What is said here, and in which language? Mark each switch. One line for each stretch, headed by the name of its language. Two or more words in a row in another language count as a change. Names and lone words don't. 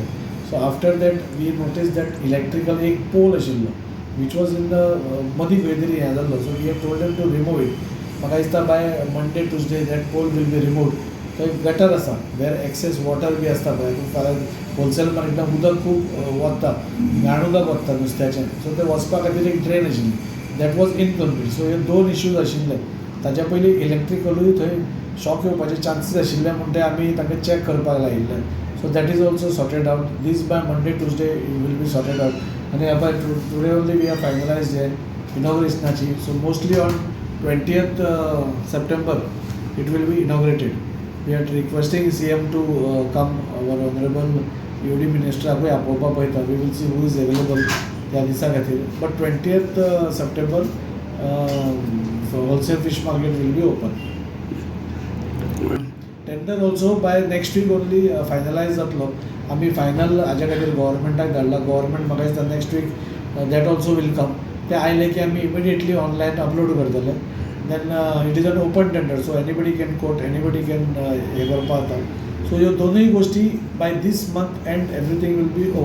English: so after that we notice that electrical
Konkani: एक पोल आशिल्लो
English: which was in the
Konkani: मदीं खंय तरी हें जाल्लो.
English: So we have told them to remove it.
Konkani: म्हाका दिसता
English: by Monday Tuesday that pole will be removed.
Konkani: थंय गटर आसा
English: where excess water
Konkani: बी आसता पळय. फाल्यां होलसेल मार्केटान उदक खूब वता, घाण उदक वता नुस्त्याचें. सो तें वचपा खातीर एक ड्रेन आशिल्ली
English: that was incomplete.
Konkani: सो हे दोन इश्यूज आशिल्ले. ताच्या पयलीं इलेक्ट्रिकलूय थंय शॉक येवपाचे चान्सीस आशिल्ले म्हूण ते आमी तांकां चॅक करपाक लायिल्ले.
English: So that is also sorted out. This by Monday Tuesday will be sorted out. आनी by today only we are finalize
Konkani: हे इनॉग्रेशनाची.
English: So mostly on 20th September it will be inaugurated. We are requesting CM to come, our honorable UD minister
Konkani: आपूय आपोवपा पळयता.
English: We will see who is available
Konkani: त्या दिसा खातीर.
English: But 20th September wholesale fish market will be open. Tender also by next week only finalize जातलो.
Konkani: आमी फायनल हाज्या खातीर गव्हर्मेंटाक धाडला. गव्हर्मेंट म्हाका दिसता
English: next week that also will come.
Konkani: ते आयले की आमी
English: immediately online upload
Konkani: करतले.
English: Then it is an open tender. So anybody can quote, anybody can
Konkani: हे करपा जाता. सो ह्यो दोनूय गोश्टी
English: by this month end everything will be over.